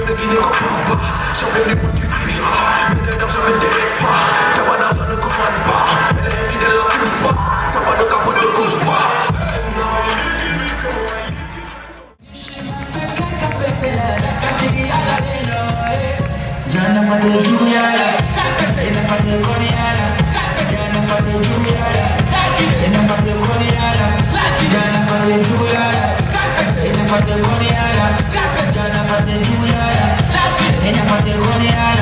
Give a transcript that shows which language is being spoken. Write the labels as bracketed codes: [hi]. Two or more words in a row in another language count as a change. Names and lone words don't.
[fr] ne comprends pas. J'en viens du bout du fil. Mais dedans je me délaisse pas. T'as pas d'argent, ne commande pas. Elle est fidèle, ne touche pas. T'as pas de capot, ne couche pas. [bm] Jana fate juyala, ena fate koniala, jana fate juyala, ena fate koniala, jana fate juyala, ena fate koniala, jana fate juyala, ena fate koniala.